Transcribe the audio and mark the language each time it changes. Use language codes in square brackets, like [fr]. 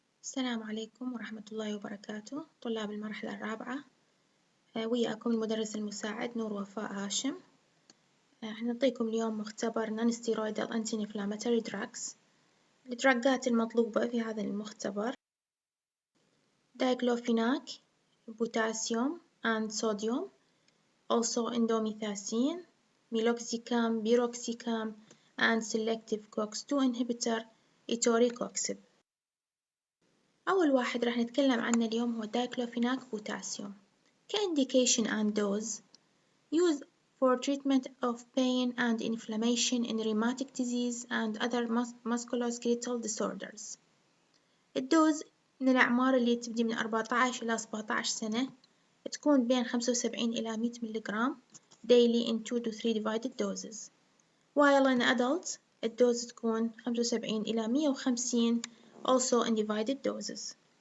[ar] السلام عليكم ورحمة الله وبركاته طلاب المرحلة الرابعة. وياكم المدرس المساعد نور وفاء هاشم. نعطيكم اليوم مختبر non-steroidal anti-inflammatory drugs. الدراجات المطلوبة في هذا المختبر دايكلوفيناك، بوتاسيوم [en] and sodium, also indomethacin, meloxicam, piroxicam and selective COX-2 inhibitor etoricoxib. [ar] أول واحد راح نتكلم عنه اليوم هو دايكلوفيناك بوتاسيوم. كإنديكيشن [en] and dose used for treatment of pain and inflammation in rheumatic disease and other musculoskeletal disorders. [ar] الدوز من الأعمار اللي تبدي من 14 إلى 17 سنة، تكون بين 75 إلى 100 ملغرام [en] daily in 2 to 3 divided doses. while in adults [ar] الدوز تكون 75 إلى 150 [en] also in divided doses.